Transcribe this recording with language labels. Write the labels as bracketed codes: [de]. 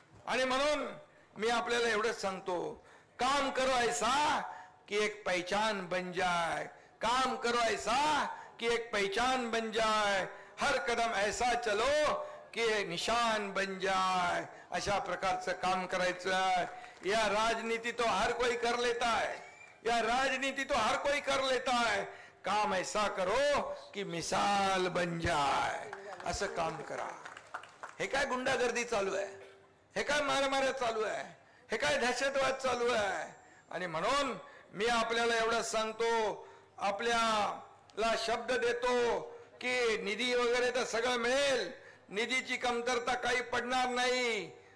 [mr] आणि म्हणून मी आपल्याला एवढंच सांगतो, [hi] काम करो ऐसा कि एक पहचान बन जाए, काम करो ऐसा कि एक पहचान बन जाए, हर कदम ऐसा चलो कि निशान बन जाए. [mr] अशा प्रकारचं काम करायचं. [hi] या राजनीति तो हर कोई कर लेता है, या राजनीति तो हर कोई कर लेता है. काम ऐसा करो कि मिसाल बन जाए. [mr] असं काम करा. हे काय गुंडागर्दी चालू आहे, हे काय मारामाऱ्या चालू आहे, हे काय दहशतवाद चालू आहे. आणि म्हणून मी आपल्याला एवढं सांगतो, आपल्याला शब्द देतो की निधी वगैरे तर सगळं मिळेल, निधीची कमतरता काही पडणार नाही.